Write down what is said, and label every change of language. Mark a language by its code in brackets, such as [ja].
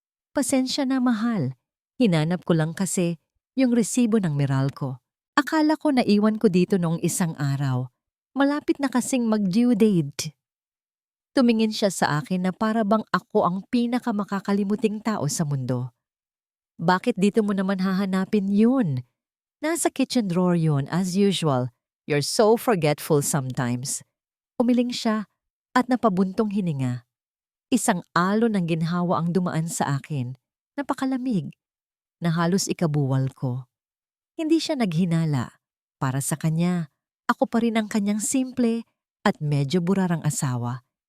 [tl] Pasensya na, mahal. Hinanap ko lang kasi yung resibo ng Meralco. Akala ko naiwan ko dito noong isang araw. Malapit na kasing mag-due date. Tumingin siya sa akin na para bang ako ang pinakamakakalimuting tao sa mundo. Bakit dito mo naman hahanapin yun? Nasa [en] kitchen drawer [tl] yun [en] as usual. You're so forgetful sometimes. [tl] Umiling siya at napabuntong hininga. Isang alon ng ginhawa ang dumaan sa akin. Napakalamig, na halos ikabuwal ko. Hindi siya naghinala. Para sa kanya, ako pa rin ang kanyang simple at medyo burarang asawa.